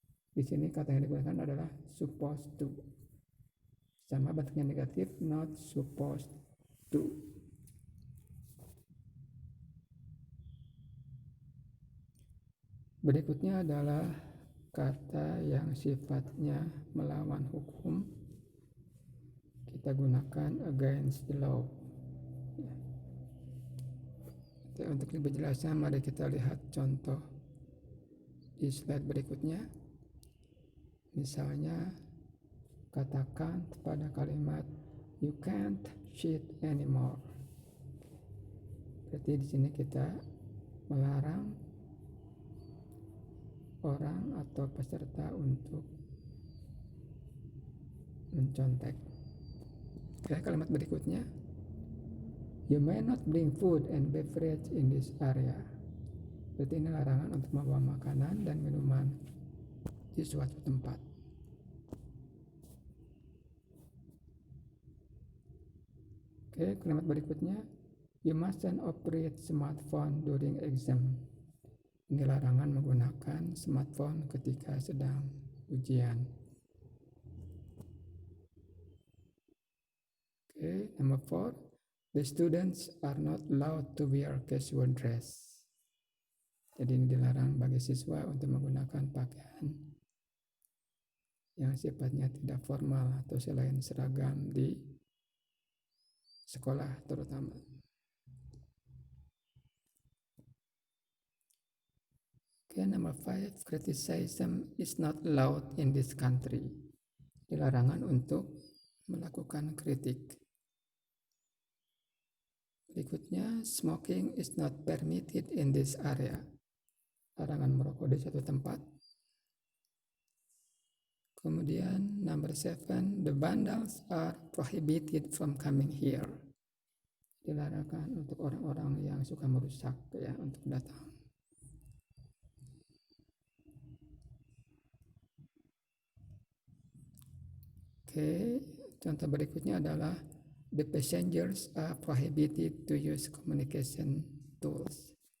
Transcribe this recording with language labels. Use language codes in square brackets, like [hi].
[id] Di sini kata yang digunakan adalah [en] supposed to. [id] Sama bentuknya negatif, [en] not supposed to. [id] Berikutnya adalah kata yang sifatnya melawan hukum. Kita gunakan [en] against the law. [id] Untuk lebih jelasnya mari kita lihat contoh di slide berikutnya. Misalnya katakan pada kalimat [en] you can't cheat anymore. [id] Berarti di sini kita melarang orang atau peserta untuk mencontek. Oke, kalimat berikutnya [en] you may not bring food and beverage in this area. [id] Berarti ini larangan untuk membawa makanan dan minuman di suatu tempat. Oke, kalimat berikutnya [en] you mustn't operate smartphone during exam. [id] Ini larangan menggunakan smartphone ketika sedang ujian. [en] Oke, number 4, the students are not allowed to wear casual dress. [id] Jadi ini dilarang bagi siswa untuk menggunakan pakaian yang sifatnya tidak formal atau selain seragam di sekolah terutama. [en] Okay, number 5, criticism is not allowed in this country. [id] Dilarangan untuk melakukan kritik. Berikutnya, [en] smoking is not permitted in this area. [id] Larangan merokok di suatu tempat. Kemudian [en] number 7, the vandals are prohibited from coming here. [id] Dilarangkan untuk orang-orang yang suka merusak ya untuk datang. Oke, contoh berikutnya adalah [en] the passengers are prohibited to use communication tools.